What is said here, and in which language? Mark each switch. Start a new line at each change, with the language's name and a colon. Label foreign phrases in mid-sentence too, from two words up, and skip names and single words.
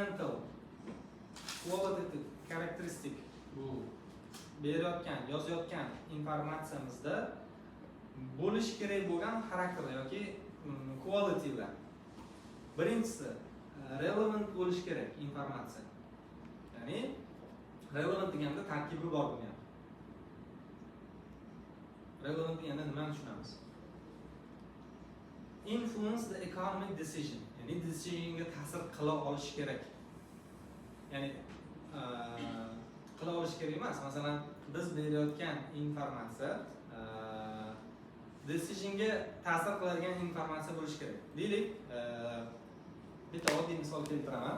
English: Fundamental qualitative characteristic
Uzbek: bu berayotgan, yozayotgan informatsiyamizda bo'lish kerak bo'lgan xarakter yoki quality'lar. Birinchisi relevant bo'lish kerak informatsiya. Ya'ni relevant deganda tarkibi bor bo'lgan. Relevant deganda nimani tushunamiz?
English: Influence the economic decision.
Uzbek: Ya'ni decisionga ta'sir qila olish kerak. Ya'ni qila olish kerak emas. Masalan, biz berayotgan informatsiya decisionga ta'sir qiladigan informatsiya bo'lishi kerak. Deylik, bitta oddiy misol keltiraman.